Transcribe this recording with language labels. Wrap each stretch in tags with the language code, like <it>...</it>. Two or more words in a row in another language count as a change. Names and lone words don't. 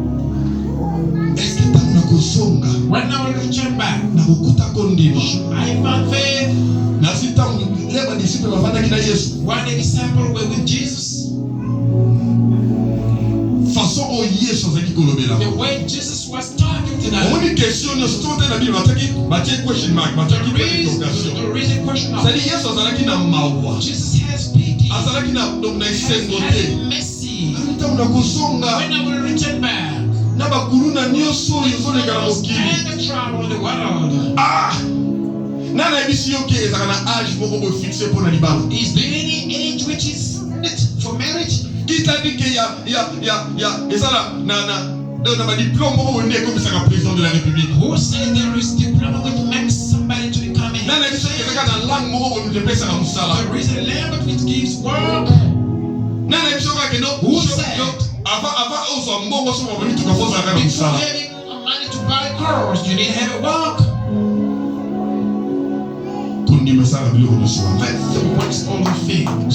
<fr>Est-ce que</fr> <ln>ntango nakozonga</ln> <en>When I will return back,</en> <ln>nakokuta kondima.</ln> <en>I found faith.</en> <ln>Nasi ntango le badisiple bafandaki na Yesu.</ln> <en>When the disciples were with Jesus,</en> <ln>Façon oyo Yesu azalaki kolobela.</ln> <en>the way Jesus was talking to them,</en> <ln>Omoni question nyonso tote na Bible batie</ln> <en>question mark,</en> <ln>batiaki</ln> <en>the interrogation. reason question of</en> <fr>C'est-à-dire</fr> <ln>Yesu azalaki na mawa.</ln> <en>Jesus has pity,</en> <ln>Azalaki na donc na esengo</ln> <en>has</en> <ln>te.</ln> <en>mercy.</en> <ln>Ntango nakozonga</ln> <en>When I will return back,</en> <ln>na bakuluna nyonso oyo ezoleka na</ln> <en>was</en> <ln>mokili.</ln> <en>kind of trouble in the world. Ah!</en> <ln>Nana yebisi yo ke ezalaka na age moko boye fixe mpo na libala.</ln> <en>Is there any age which is fit for marriage?</en> <ln>Kitadi ke ezala na badiplome moko boye nde ekomisaka</ln> <fr>président de la république.</fr> <en>Who said there is diploma which makes somebody to become a</en> <ln>Nana yebisi yo ke ezalaka</ln> <en>There is a language which gives work. Who said? Before having money to buy cars, you need to have a work. Faith works all things.</en>